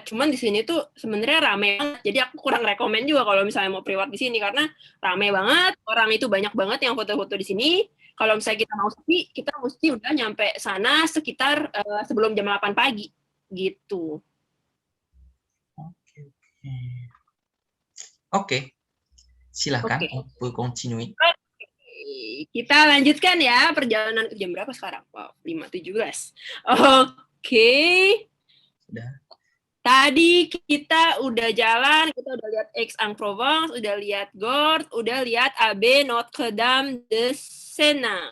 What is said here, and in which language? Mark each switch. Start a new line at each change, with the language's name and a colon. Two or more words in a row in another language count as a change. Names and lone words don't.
Indonesian: Cuman di sini tuh sebenarnya rame banget. Jadi aku kurang rekomen juga kalau misalnya mau privat di sini karena rame banget. Orang itu banyak banget yang foto-foto di sini. Kalau misalnya kita mau sepi, kita mesti udah nyampe sana sekitar sebelum jam 8 pagi gitu. Oke. Silakan, Oke.
French: vous continue.
Indonesian: Kita lanjutkan ya perjalanan ke jam berapa sekarang? Wow, 5.17. Oke. Sudah. Tadi kita udah jalan, kita udah lihat Aix-en-Provence, udah lihat Gordes, udah lihat Abbaye Notre-Dame de Senang.